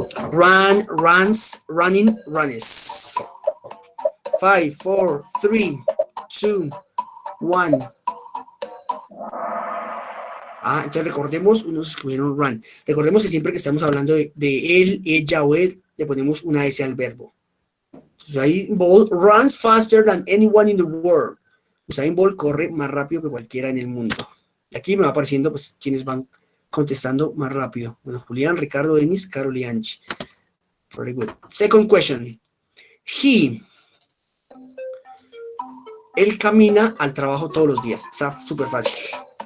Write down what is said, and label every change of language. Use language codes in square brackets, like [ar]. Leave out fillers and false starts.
[en] Run, runs, running, runs. 5, 4, 3, 2, 1. [es] Entonces recordemos, unos escogieron run. Recordemos que siempre que estamos hablando de él, ella o él, le ponemos una S al verbo. [en] Usain Bolt runs faster than anyone in the world. [es] Usain Bolt corre más rápido que cualquiera en el mundo. Y aquí me va apareciendo pues quienes van contestando más rápido. Bueno, Julián, Ricardo, Denis, Carol y Angie. [en] Very good. Second question. [es] Él camina al trabajo todos los días. Está súper fácil.